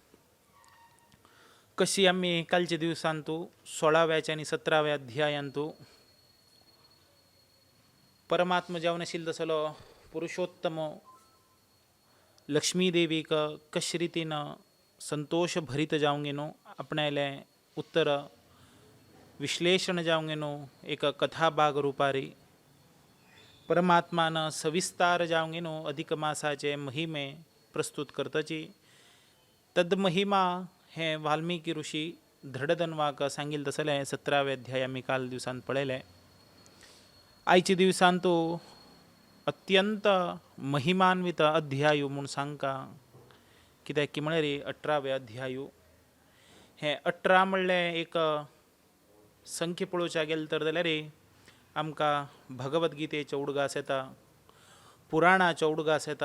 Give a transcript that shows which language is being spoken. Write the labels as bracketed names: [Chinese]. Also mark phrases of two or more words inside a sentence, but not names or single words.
[Konkani] कशी आमी कालच्या दिवसांतू 16व्या आनी 17व्या अध्यायांतू परमात्मा जावन आशिल्लो तसलो पुरुषोत्तम लक्ष्मी देवीक कशे रितीन संतोष भरीत जावंगेनो आपणायले उत्तर विश्लेषण जावंगेनो। एक कथा भाग रुपारी परमात्मान सविस्तार जावंगेनो अधिक मासाचे महिमे प्रस्तुत करतची। तद महिमा हे वाल्मिकी ऋषी धडधन्वाक सांगिल्ले तसले 17व्या अध्याय आमी काल दिवसांत पळयले। आयच्या दिवसांतू अत्यंत महिमान्वित अध्याय म्हूण सांगता कित्याक की म्हळ्यार 18व्या अध्याय हे 18 म्हणले एक संख्या पळोवच्या गेले तर जाल्यार आमकां भगवद्गीतेचो उडगास येता, पुराणाचो उडगास येता।